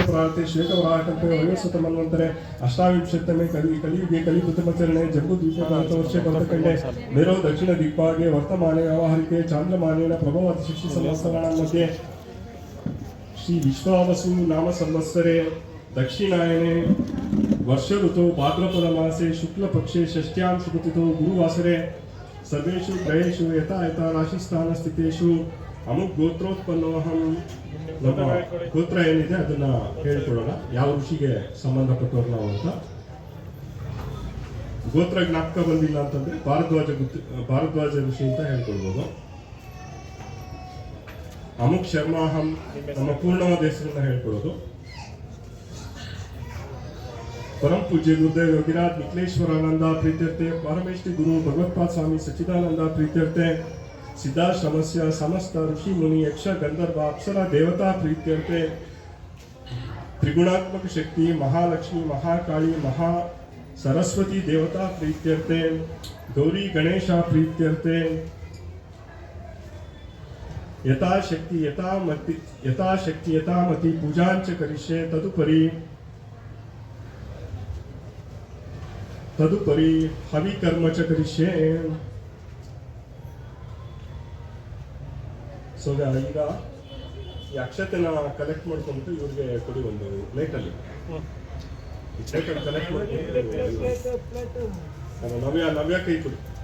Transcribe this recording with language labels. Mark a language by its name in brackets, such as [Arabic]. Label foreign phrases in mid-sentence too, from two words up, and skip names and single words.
[Sanskrit] ಪ್ರಾರ್ತೆ ಶ್ವೇತವರಾಹಕಲ್ಪೆ ವಯೋಸ್ವತ ಮನ್ವಂತರೆ ಅಷ್ಟಾವಿಂಶತ್ತಮೇ ಕಲಿಯುಗೆ ಕಲಿಪುತಮಚರಣೆ ಜಂಬೂದ್ವೀಪ ಭಾರತವರ್ಷೆ ಭರತಖಂಡೆ ಮೇರೋ ದಕ್ಷಿಣ ದಿಕ್ಪಾಗೆ ವರ್ತಮಾನೆ ವ್ಯಾವಹಾರಿಕೆ ಚಾಂದ್ರಮಾನೇನ ಪ್ರಭವತಿ ಶಿಕ್ಷಿ ಸಂವತ್ಸರಾಣಾಂ ಮಧ್ಯೆ ಶ್ರೀ ವಿಶ್ವಾವಸು ನಾಮ ಸಂವತ್ಸರೆ ದಕ್ಷಿಣಾಯನೆ ವರ್ಷ ಋತು ಭಾದ್ರಪದ ಮಾಸೆ ಶುಕ್ಲ ಪಕ್ಷೆ ಷಷ್ಟ್ಯಾಂ ಶುಭತಿಥೋ ಗುರುವಾಸರೆ ಸರ್ವೇಷು ಗ್ರಹೇಷು ಯಥಾ ಯಥಾ ರಾಶಿಸ್ಥಾನ ಸ್ಥಿತೇಷು ಅಮುಕ್ ಗೋತ್ರೋತ್ಪನ್ನೋಹಂ. [Kannada] ನಮ್ಮ ಗೋತ್ರ ಏನಿದೆ ಅದನ್ನ ಹೇಳ್ಕೊಡೋಣ, ಯಾವ ಋಷಿಗೆ ಸಂಬಂಧಪಟ್ಟವ್ರು ನಾವು ಅಂತ. ಗೋತ್ರ ಜ್ಞಾಪಕ ಬಂದಿಲ್ಲ ಅಂತಂದ್ರೆ ಭಾರದ್ವಾಜ ಋಷಿ ಅಂತ ಹೇಳ್ಕೊಳ್ಬೋದು. [Sanskrit] ಅಮುಕ್ ಶರ್ಮಾಹಂ [Kannada] ನಮ್ಮ ಪೂರ್ಣವಾದ ಹೆಸರನ್ನ ಹೇಳ್ಕೊಡೋದು. [Sanskrit] परम पूज्य गुरुदेव योगिराज निखिलेश्वरानंद प्रीत्यर्थे परमेष्ठी गुरु भगवत्पाद स्वामी सच्चिदानंद प्रीत्यर्थे सिद्धाश्रमस्य समस्त ऋषि मुनि यक्ष गंधर्व अप्सरा देवता प्रीत्यर्थे त्रिगुणात्मक शक्ति महालक्ष्मी महाकाली महा सरस्वती देवता प्रीत्यर्थे गौरी गणेश प्रीत्यर्थे यथाशक्ति यथामति पूजांच करिष्ये ತದುಪರಿ ಹವಿ ಕರ್ಮ ಚ ಕರಿಷ್ಯೆ. [Kannada] ಸೊ ಈಗ ಈ ಅಕ್ಷತೆನ ಕಲೆಕ್ಟ್ ಮಾಡ್ಕೊಂಡ್ಬಿಟ್ಟು ಇವ್ರಿಗೆ ಕೊಡಿ ಒಂದು ಪ್ಲೇಟಲ್ಲಿ. ಪ್ಲೇಟಲ್ಲಿ ಕಲೆಕ್ಟ್ ಮಾಡ್ಕೊಂಡು ನವ್ಯ ಕೈ ಕೊಡಿ.